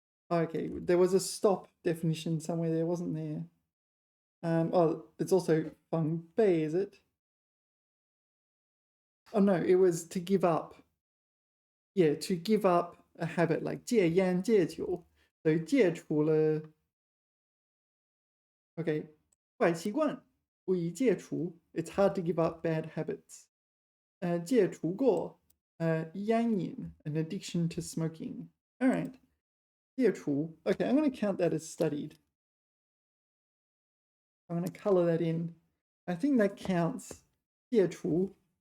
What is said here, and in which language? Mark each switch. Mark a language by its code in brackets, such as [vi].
[en] Okay, there was a stop definition somewhere there, wasn't there? Oh, it's also 防备, is it? Oh no, it was to give up. Yeah, to give up a habit, like 戒烟戒酒. [zh] So 戒除了. [en] Okay, [zh] 坏习惯不宜戒除. [en] It's hard to give up bad habits. [zh] 戒除过烟瘾, [en] an addiction to smoking. All right. 戒除. Okay, I'm going to count that as studied. I'm going to color that in. I think that counts. 戒除.